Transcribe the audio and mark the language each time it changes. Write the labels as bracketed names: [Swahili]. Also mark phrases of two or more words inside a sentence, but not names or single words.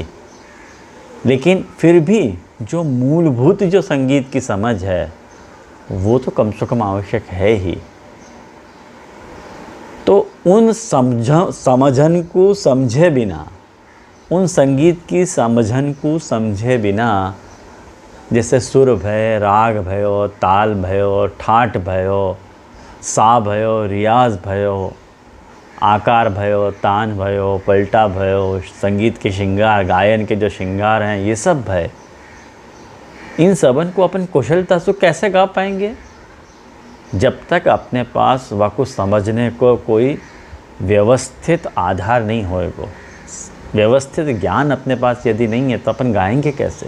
[Hindi] लेकिन फिर भी जो मूलभूत जो संगीत की समझ है वो तो कम से कम आवश्यक है ही। तो उन समझन को समझे बिना, उन संगीत की समझन को समझे बिना, जैसे सुर भयो, राग भयो, ताल भयो, ठाट भयो, सा भयो, रियाज भयो, आकार भयो, तान भयो, पलटा भयो, संगीत के श्रृंगार, गायन के जो श्रृंगार हैं, ये सब भय, इन सबन को अपन कुशलता से कैसे गा पाएंगे जब तक अपने पास वह को समझने को कोई व्यवस्थित आधार नहीं होएगा। व्यवस्थित ज्ञान अपने पास यदि नहीं है तो अपन गाएंगे कैसे।